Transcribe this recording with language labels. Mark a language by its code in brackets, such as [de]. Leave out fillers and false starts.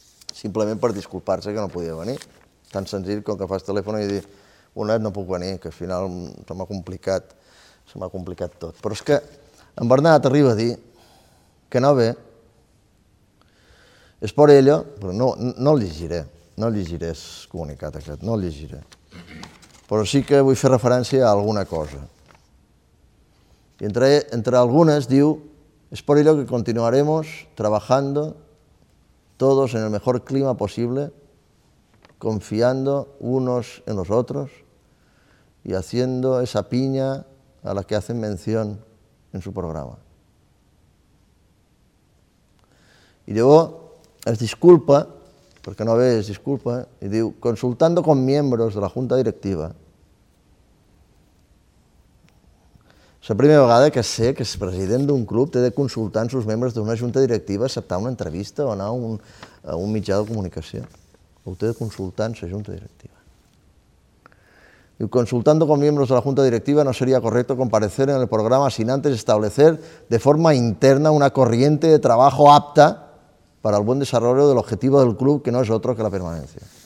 [ca] Simplement per disculpar-se que no podia venir. Tan senzill com que fas telèfon i dir, Bonet, no puc venir, que al final se m'ha complicat tot. Però és que en Bernat arriba a dir que no ve, és per ell, però no el llegiré. No llegiré el comunicat aquest, no el llegiré. Però sí que vull fer referència a alguna cosa. I entre algunes diu, [es] es por ello que continuaremos trabajando todos en el mejor clima posible, confiando unos en los otros y haciendo esa piña a las que hacen mención en su programa. Y luego es disculpa, porque no ve, es disculpa, y digo, consultando con miembros de la Junta Directiva, [ca] es la primera vegada que sé que el president d'un club té de consultar amb sus membres d'una junta directiva acceptar una entrevista o anar a un mitjà de comunicació. Ho té de consultar amb la junta directiva. [es] Diu, consultando con miembros de la junta directiva no sería correcto comparecer en el programa sin antes establecer de forma interna una corriente de trabajo apta para el buen desarrollo del objetivo del club, que no es otro que la permanencia.